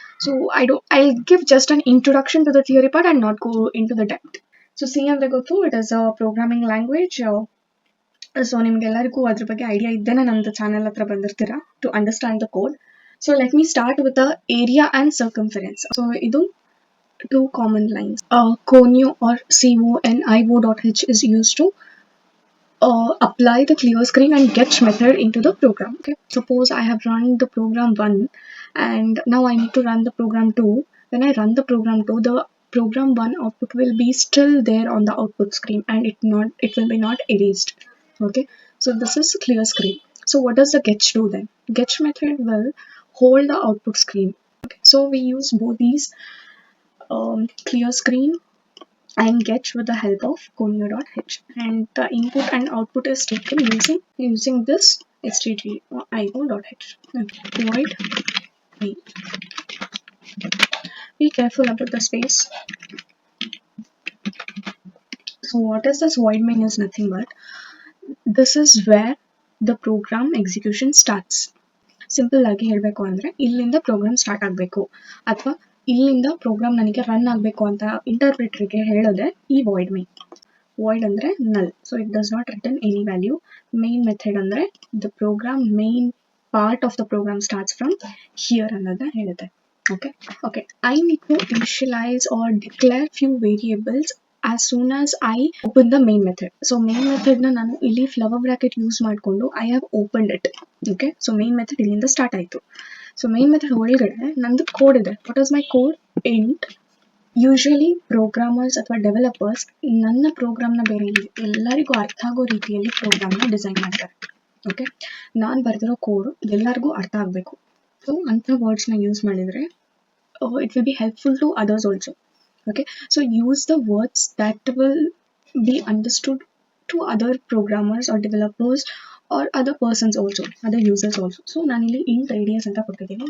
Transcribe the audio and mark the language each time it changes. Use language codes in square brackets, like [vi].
[en] So I give just an introduction to the theory part and not go into the depth. [kn] So C ಅಂದರೆ ಗೊತ್ತು, [en] It is a programming language. [kn] So ನಿಮ್ಗೆಲ್ಲರಿಗೂ ಅದ್ರ ಬಗ್ಗೆ idea ಇದ್ದೇನೆ, ನಮ್ಮದು channel ಹತ್ರ ಬಂದಿರ್ತೀರಾ [en] To understand the code. So let me start with the area and circumference. So ಇದು two common lines. Conio or conio.h is used to apply the clear screen and get method into the program. Okay, suppose I have run the program 1 and now I need to run the program 2. When I run the program 2, the program 1 output will be still there on the output screen and it will be not erased. Okay, so this is clear screen. So what does the getch do then? Getch method will hold the output screen. Okay, so we use both these clear screen and getch with the help of conio.h, and the input and output is taken using this stdio.h. Void main. Be careful about the space. So what is this void main is nothing but this is where the program execution starts. [kn] Simple ಆಗಿ ಹೇಳಬೇಕು ಅಂದರೆ ಇಲ್ಲಿಂದ program start ಆಗಬೇಕು ಅಥವಾ ಇಲ್ಲಿಂದ program ನನಗೆ run ಆಗಬೇಕು ಅಂತ ಇಂಟರ್ಪ್ರಿಟರ್ಗೆ ಹೇಳೋದೆ ಈ ವಾಯ್ಡ್ ಮೇನ್. ವಾಯ್ಡ್ ಅಂದರೆ ನಲ್, [en] So it does not return any value. [kn] Main method ಅಂದರೆ the programme main part of the programme starts from here ಅನ್ನೋದನ್ನ ಹೇಳುತ್ತೆ. [en] Okay, I need to initialize or declare few variables as soon as I open the main method. [kn] So main method na nanu illi flower bracket use ಮಾಡ್ಕೊಂಡು [en] I have opened it. [kn] Okay, so main method ಇಲ್ಲಿಂದ start ಆಯಿತು. So main method ಒಳಗಡೆ ನಂದು code ಇದೆ. [en] What is my code? [kn] Int. Usually programmers ಅಥವಾ developers ನನ್ನ ಪ್ರೋಗ್ರಾಮ್ನ ಬೇರೆ ಎಲ್ಲರಿಗೂ ಅರ್ಥ ಆಗೋ ರೀತಿಯಲ್ಲಿ ಪ್ರೋಗ್ರಾಮ್ನ ಡಿಸೈನ್ ಮಾಡ್ತಾರೆ. ಓಕೆ, ನಾನು ಬರೆದಿರೋ ಕೋಡು ಎಲ್ಲರಿಗೂ ಅರ್ಥ ಆಗಬೇಕು. ಸೊ ಅಂಥ ವರ್ಡ್ಸ್ನ ಯೂಸ್ ಮಾಡಿದರೆ [en] it will be helpful to others also. Okay, so use the words that will be understood to other programmers or developers or other persons also, other users also. [kn] So nanili int radius anta kottidini.